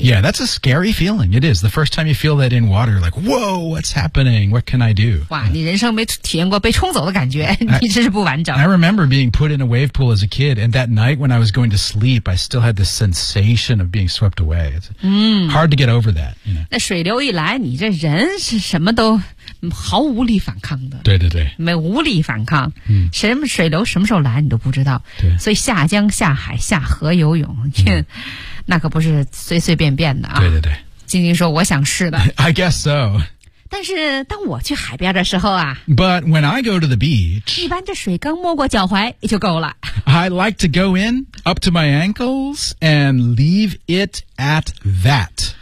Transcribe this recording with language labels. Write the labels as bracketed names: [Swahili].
[English] Yeah that's a scary feeling It is the first time you feel that in water Like whoa what's happening What can I do [Chinese] 哇、你人生没体验过被冲走的感觉你真是不完整 [English] I remember being put in a wave pool as a kid And that night when I was going to sleep I still had this sensation of being swept away It's、hard to get over that you know? [Chinese] 那水流一来你这人是什么都毫无力反抗的对对对没无力反抗、什么水流什么时候来你都不知道对所以下江下海下河游泳、那可不是随随便便的啊对对对晶晶说我想试的 [English] I guess so [Chinese] 但是当我去海边的时候啊 [English] But when I go to the beach [Chinese] 一般这水刚没过脚踝也就够了 [English] I like to go in up to my ankles and leave it at that